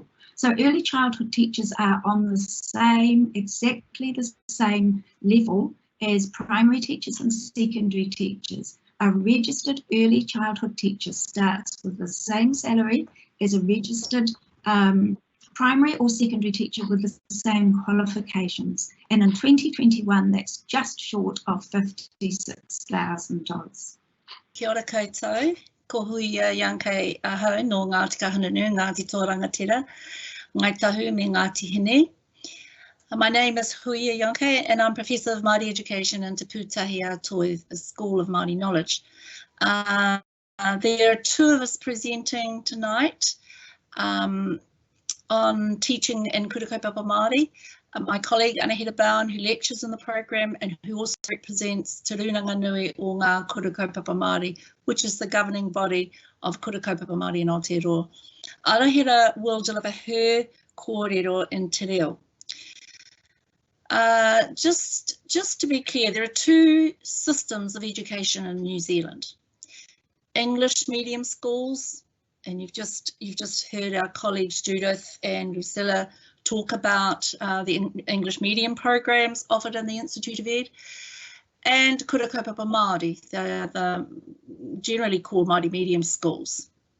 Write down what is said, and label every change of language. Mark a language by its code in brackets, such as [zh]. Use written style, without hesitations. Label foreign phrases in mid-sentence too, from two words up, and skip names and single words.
[en] So early childhood teachers are on the same, exactly the same level as primary teachers and secondary teachers. A registered early childhood teacher starts with the same salary as a registered primary or secondary teacher with the same qualifications. And in 2021, that's just short of $56,000. [mi] Kia ora koutou, ko hui Yankei ahau no Ngāti Kahungunu, Ngāti Tōrangatira, Ngai Tahu me Ngāti Hine. [en] My name is Hui Yankei and I'm Professor of Māori Education in Te Pūtahi Ātoi, the School of Māori Knowledge. There are two of us presenting tonight on teaching in Kura Kaupapa Māori. My colleague Anahita Bowen, who lectures in the program and who also represents Te Runanga o Ngā Kura Kaupapa Māori, which is the governing body of Kura Kaupapa Māori in Aotearoa. Anahita will deliver her kōrero in [mi] te reo. [en] Just to be clear, there are two systems of education in New Zealand. English medium schools, and you've just heard our colleagues Judith and Lucilla talk about the English medium programs offered in the Institute of Ed, and Kura Kaupapa Māori, the generally called Māori medium schools.